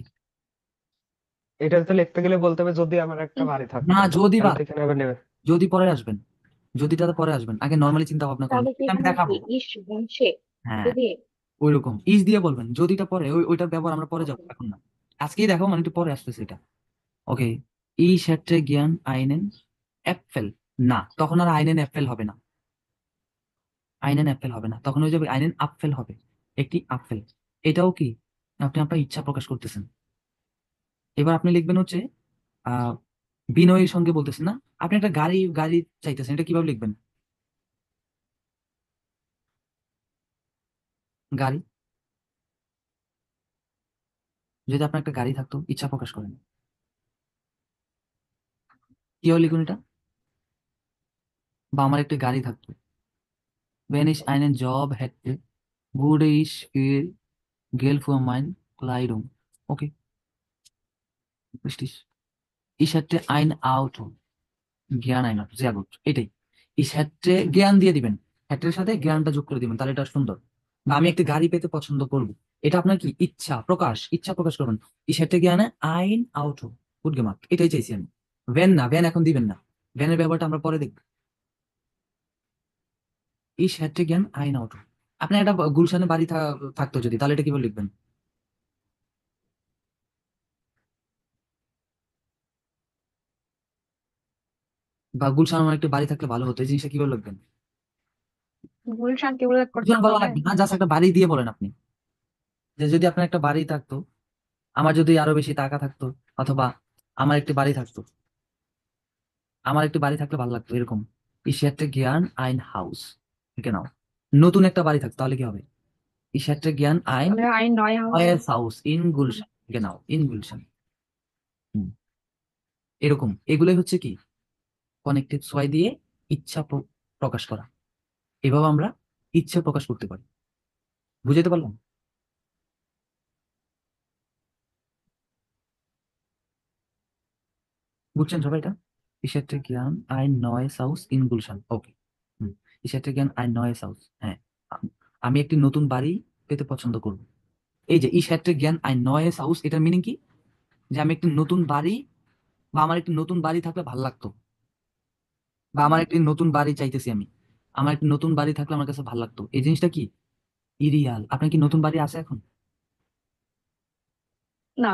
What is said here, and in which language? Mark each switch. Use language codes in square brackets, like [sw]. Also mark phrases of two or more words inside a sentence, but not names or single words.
[bn] এটা তো লিখতে গেলে বলতে হবে যদি আমার একটা বাড়ি না, থাকতো, যদি তাহলে বা, তো এখানে আবার নেবে। যদি পরে আসবেন, যদিটা পরে আসবেন, আগে নর্মালি চিন্তা ভাবনা করেন, তাহলে কি এটা আমি এখানে কি দেখাবো। ইস বংশে হ্যাঁ, যদি ওইরকম ইস দিয়ে বলবেন, যদিটা পরে, ওইটার ব্যবহার আমরা পরে যাবো, এখন না, আজকেই দেখো, মানে একটু পরে আসতেছে এটা। ওকে, [de] ich hätte gern einen Äpfel। [bn] না, তখন আর [de] einen Äpfel [bn] হবে না, [de] einen Äpfel [bn] হবে না, তখন হয়ে যাবে [de] einen Apfel [bn] হবে, একটি আপেল। এটাও কি, আপনি আপনার ইচ্ছা প্রকাশ করতেছেন। এবার আপনি লিখবেন হচ্ছে আহ বিনয়ের সঙ্গে বলতেছেন না, আপনি একটা গাড়ি গাড়ি চাইতেছেন, এটা কিভাবে লিখবেন? গাড়ি, যদি আপনার একটা গাড়ি থাকতো, ইচ্ছা প্রকাশ করেন, কিভাবে লিখুন এটা? বা আমার একটি গাড়ি থাকতো, [de] wenn ich einen Job hätte, würde ich viel Geld für meine Kleidung, okay, richtig, ich hätte ein Auto, gern ein, sehr gut, এটাই। ich hätte [bn] জ্ঞান দিয়ে দিবেন, হ্যাটের সাথে জ্ঞানটা যোগ করে দিবেন, তাহলে এটা সুন্দর। বা আমি একটি গাড়ি পেতে পছন্দ করব, এটা আপনার কি ইচ্ছা প্রকাশ, ইচ্ছা প্রকাশ করবেন। [de] ich hätte gerne ein Auto, গুড gemacht, [bn] এটাই চাইছি আমি। ভ্যান না, ভ্যান এখন দিবেন না, ভ্যানের ব্যবহারটা আমরা পরে দেখব। [de] ich hätte gern ein Auto। [bn] আপনার একটা গুলশানে বাড়ি থাকতো যদি, তাহলে এটা কিভাবে লিখবেন? বা গুলশানে আমার একটা বাড়ি থাকলে ভালো হতো, এই জিনিসটা কিভাবে লিখবেন? গুলশানকে উল্লেখ করতে গুলশান বলা হবে? লাগবে না, জাস্ট একটা বাড়ি দিয়ে বলেন আপনি, যে যদি আপনার একটা বাড়ি থাকতো, আমার যদি আরো বেশি টাকা থাকতো, অথবা আমার একটি বাড়ি থাকতো, আমার একটি বাড়ি থাকলে ভালো লাগতো, এরকম। [de] Ich hätte gern ein Haus, genau, [bn] নতুন একটা বাড়ি থাকতো, তাহলে কি হবে? [de] Ich hätte gern ein তাহলে ein neues Haus. neues Haus in Gulshan, genau, in Gulshan। [bn] হুম, এরকম, এগুলোই হচ্ছে কি [de] Konjunktiv zwei [bn] দিয়ে ইচ্ছা প্রকাশ করা। এভাবে আমরা ইচ্ছা প্রকাশ করতে পারি। বুঝাতে পারলাম? বুঝছেন সবাই এটা? [de] Ich hätte gern ein neues Haus in Gulshan, ওকে। হুম, Ich hätte gern ein neues Haus, [bn] হ্যাঁ, আমি একটি নতুন বাড়ি পেতে পছন্দ করব। এই যে [de] ich hätte gern ein neues Haus, [bn] এটার মিনিং কি? যে আমি একটি নতুন বাড়ি, বা আমার একটি নতুন বাড়ি থাকলে ভালো লাগতো, বা আমার একটি নতুন বাড়ি চাইতেছি আমি, আমার একটি নতুন বাড়ি থাকলে আমার কাছে ভালো লাগতো, এই জিনিসটা কি ইরিয়াল। আপনার কি নতুন বাড়ি আছে এখন? না,